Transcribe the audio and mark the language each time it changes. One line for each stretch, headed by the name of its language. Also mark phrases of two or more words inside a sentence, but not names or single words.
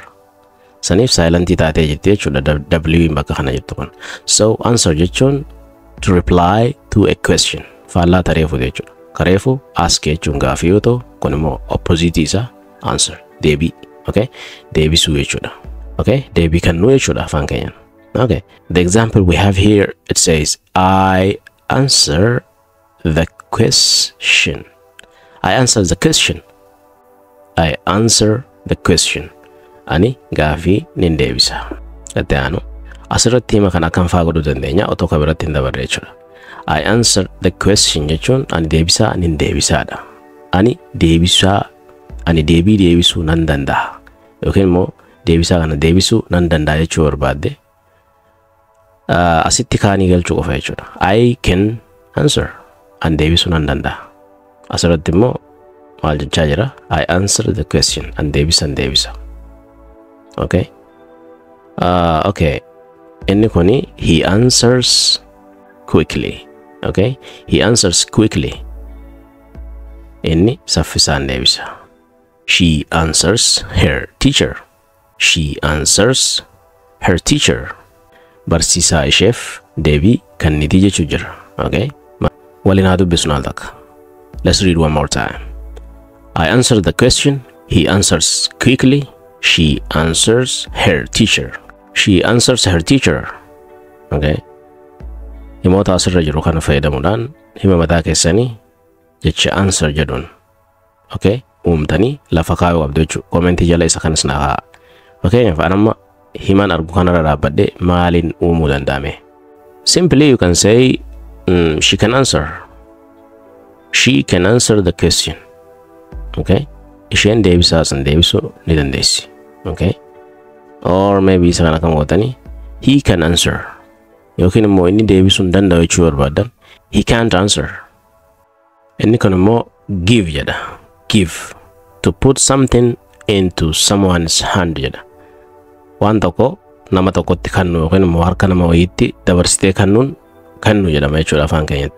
Oromo: Saniif silent taatee jettee jechuudha W bakka kana jettu kun.
English: So answer jechuun to reply to a question.
Oromo: Faallaa tareefu jechuudha. Kareefu ask jechuun gaafii yoo ta'u kun immoo opposite isaa answer deebii. Okay, deebisuu jechuudha. Okay, deebii kennuu jechuudha afaan keenyaan.
English: Okay, the example we have here, it says I answer the question. I answer the question. I answer the question.
Oromo: Ani gaafii nin deebisa. Itti aanu asirratti hima kana kan faa godhuu dandeenya otoo ka biratti hin dabarre jechuudha.
English: I answer the question
Oromo: jechuun ani deebisaa nin deebisaadha. Ani deebii deebisuu nan danda'a. Yookiin immoo deebisaa kana deebisuu nan danda'a jechuu barbaadde asitti kaanii galchuu qofa jechuudha.
English: I can answer.
Oromo: Ani deebisuu nan danda'a. Asirratti immoo maal jechaa jira?
English: I answer the question.
Oromo: Ani deebisa. Okay. Okay. Inni kuni
English: he answers quickly.
Oromo: Okay.
English: He answers quickly.
Oromo: Inni saffisaan deebisa.
English: She answers her teacher. She answers her teacher.
Oromo: Barsiisaa isheef deebii kenniti jechuu jira.
English: Okay.
Oromo: Waliin haa dubbisnu al takka.
English: Let's read one more time. I answer the question. He answers quickly. She answers her teacher. She answers her teacher. Okay.
Oromo: Himoota asirra jiru kana fayyadamuudhaan hima mataa keessanii jecha answer jedhuun.
English: Okay.
Oromo: Uumtanii lafa kaayuu qabdu jechuudha. Komentii jala isa kanas naa haa. Fakkeenyaaf anamma himan argu kanarra dhaabbadhe maaliin uumuu danda'ame?
English: Simply you can say she can answer. She can answer the question. Okay.
Oromo: Isheen deebisaa san deebisuu ni dandeessi.
English: Okay. Or maybe
Oromo: isa kana kan gootanii
English: he can answer.
Oromo: Yookiin immoo inni deebisuu hin danda'u jechuu barbaadan
English: he can't answer.
Oromo: Inni kun immoo give jedha.
English: Give. To put something into someone's hand jedha.
Oromo: Waan tokko nama tokkotti kennu yookiin immoo harka nama wayiitti dabarsitee kennu jedhama jechuudha afaan keenyatti.